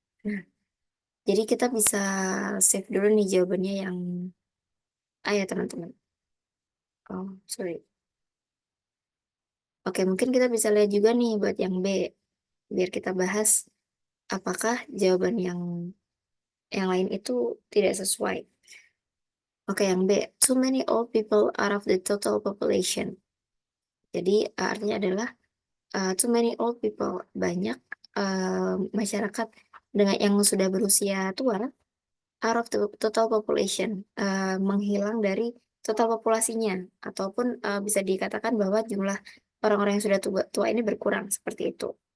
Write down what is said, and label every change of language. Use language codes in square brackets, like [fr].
[id] Nah, jadi kita bisa save dulu nih jawabannya yang A ya teman-teman. [en] Oh, sorry. [id] Oke, mungkin kita bisa lihat juga nih buat yang B. Biar kita bahas apakah jawaban yang lain itu tidak sesuai. Oke, yang B. [en] Too many old people out of the total population. [id] Jadi artinya adalah [en] too many old people. [id] Banyak masyarakat dengan yang sudah berusia tua [en] out of the total population, [id] menghilang dari total populasinya, ataupun bisa dikatakan bahwa jumlah orang-orang yang sudah tua ini berkurang seperti itu.